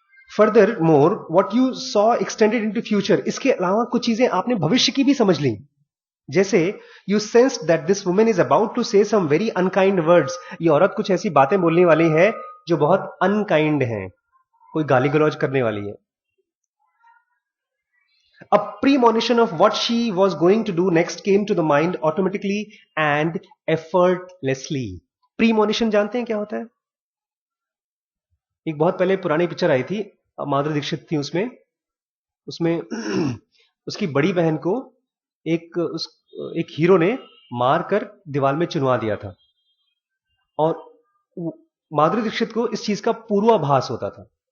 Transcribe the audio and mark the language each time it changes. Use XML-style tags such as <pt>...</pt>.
<en>Further more what you saw extended into future.</en> <hi>इसके अलावा कुछ चीजें आपने भविष्य की भी समझ ली। जैसे</hi> <en>You sensed that this women is about to say some very unkind words.</en> <hi>ये औरत कुछ ऐसी बातें बोलने वाली है जो बहुत अनकाइंड हैं, कोई गाली गलौज करने वाली है।</hi> <en>A premonition of what she was going to do next came to the mind automatically and effortlessly.</en> <hi>Premonition जानते हैं क्या होता है? एक बहुत पहले पुरानी पिक्चर आई थी, माधुरी दीक्षित थी उसमें उसमें उसकी बड़ी बहन को एक हीरो ने मारकर दीवार में चुनवा दिया था और माधुरी दीक्षित को इस चीज का पूर्वाभास होता था।</hi>